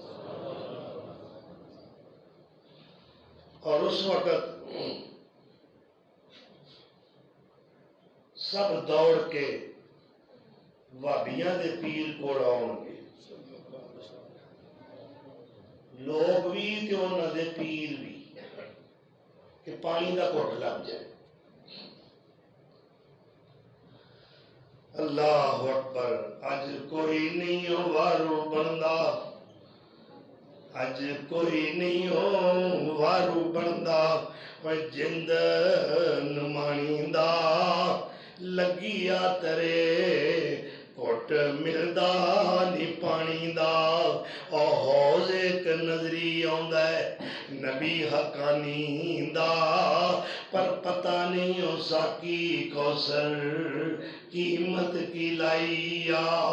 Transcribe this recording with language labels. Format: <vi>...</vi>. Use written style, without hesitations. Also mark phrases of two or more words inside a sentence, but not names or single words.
<pa>اور اس وقت سب دوڑ کے وابیاں دے پیر کو آؤں گے، لوگ بھی تے انہاں دے پیر بھی، کہ پانی دا گھٹ لگ جائے.</pa> <ar>اللہ اکبر.</ar> <pa>اج کوئی نہیں ہو وارو بندا، اج کوئی نہیں ہو وارو بندا، جند نمانی دا لگیا ترے ਘੁੱਟ ਮਿਲਦਾ ਨੀ ਪਾਣੀ ਦਾ। ਉਹ ਹੌਜ਼ ਇੱਕ ਨਜ਼ਰੀ ਆਉਂਦਾ ਨਬੀ ਹਕਾਨੀ ਦਾ, ਪਰ ਪਤਾ ਨਹੀਂ ਉਹ ਸਾਕੀ ਕੌਸਰ ਕੀਮਤ ਕੀ ਲਾਈ ਆ।</pa>